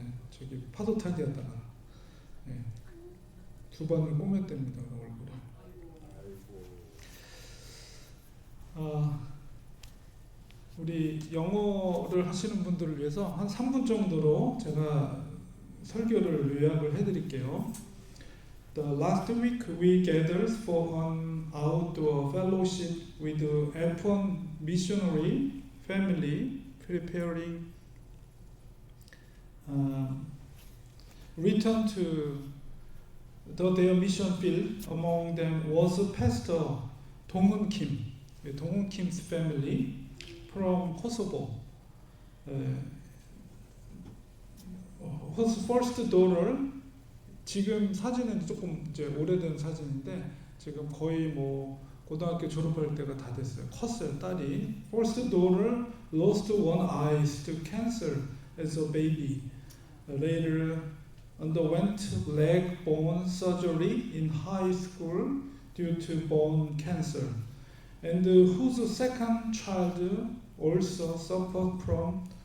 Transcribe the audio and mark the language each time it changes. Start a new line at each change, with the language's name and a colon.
Korean: 저기 파도 타기 하다가 두 번을 꼬맸답니다. 얼굴에. 우리 영어를 하시는 분들을 위해서 한 3분 정도로 제가 설교를 요약을 해드릴게요.
English: The last week we gathered for an outdoor fellowship with the F1 missionary family preparing return to their mission field. Among them was Pastor Dong-Eun Kim, Dong-Eun Kim's family from Kosovo. His first daughter,
Korean: 지금 사진은 조금 이제 오래된 사진인데 지금 거의 뭐 고등학교 졸업할 때가 다 됐어요. 컸어요, 딸이.
English: First daughter lost one eye to cancer as a baby. Later underwent leg bone surgery in high school due to bone cancer. And whose second child also suffered from